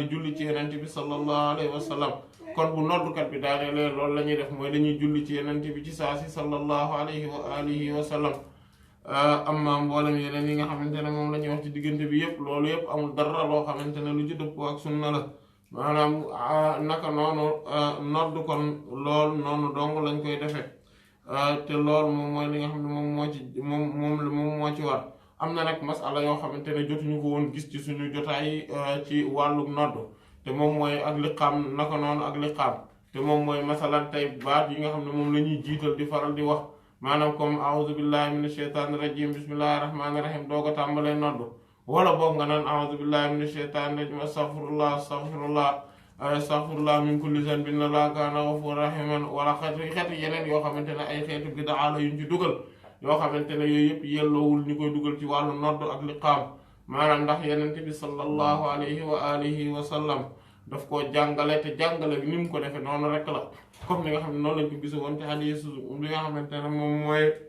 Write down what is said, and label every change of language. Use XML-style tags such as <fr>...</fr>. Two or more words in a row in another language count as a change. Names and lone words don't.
<wo>julli ci Yonent bi</wo> <ar>صلى الله عليه وسلم</ar> <wo>kon bu noddukat bi daanee leen loolu la ñuy def mooy dañuy julli ci Yonent bi ci saa si</wo> <ar>صلى الله عليه وعلى آله وسلم</ar> <wo>amma mboolem yeneen yi nga xamante ne moom la ñuy wax ci diggante bi yëpp loolu yëpp amul dara loo xamante ne lu ci dëppoo ak sunna la maanaam naka noonu nodd kon lool noonu dong lañ koy defee te loolu moom mooy li nga xam ne moom moo ci war am na nag masala yoo xamante ne jotuñu ko woon gis ci suñu jotaay ci wàllu nodd te moom mooy ak liqaam naka noonu ak liqaam te moom mooy masalan tey baat yi nga xam ne moom la ñuy jiital di faral di wax maanaam comme</wo> <ar>أعوذ بالله من الشيطان الرجيم بسم الله الرحمن الرحيم</ar> <wo>doo ko tàmbalee nodd wala boog nga naan</wo> <ar>أعوذ بالله من الشيطان الرجيم أستغفر الله من كل ذنب إنه كان غفورا رحيما</ar> <wo>wala xeeti yeneen yoo xamante ne ay xeetu bid'a la yuñ ci dugal yoo xamante ne yooyu yëpp yelloowul ñu koy dugal ci wàllu nodd ak liqaam maanaam ndax Yonent bi</wo> <ar>صلى الله عليه وعلى آله وسلم</ar> <wo>daf koo jàngale te jàngale bi ni mu ko defee noonu rek la comme ni nga xam ne noonu lañ ko gis woon ci xadiis bi nga xamante ne moom mooy</wo>